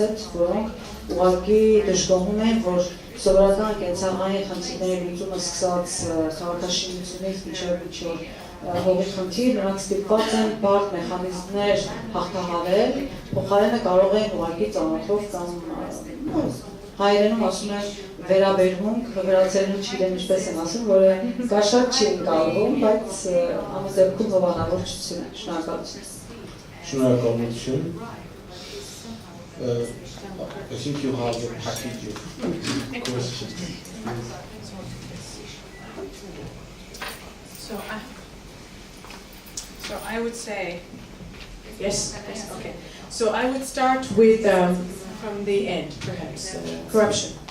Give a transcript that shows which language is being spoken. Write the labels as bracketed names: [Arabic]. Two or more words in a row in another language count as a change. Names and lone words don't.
[Armenian] հետ, որոնք ուղղակի դժգոհում են, որ սովորական կենցաղային խնդիրների լուծումը սկսած քաղաքաշինությունից մինչև հողի խնդիր, նրանք ստիպված են բարդ մեխանիզմներ հաղթահարել, փոխարենը կարող են ուղղակի ծանոթով կամ հայերենում ասում են վերաբերմունք, վերացերնու չգիտեմ ինչպես են ասում, որը կաշառք չի ընկալվում, բայց ամեն դեպքում հովանավորչություն է, շնորհակալություն։ [English] Շնորհակալություն։ I think you have a package of questions. So I would say, yes, okay. So I would start with, from the end, perhaps, corruption.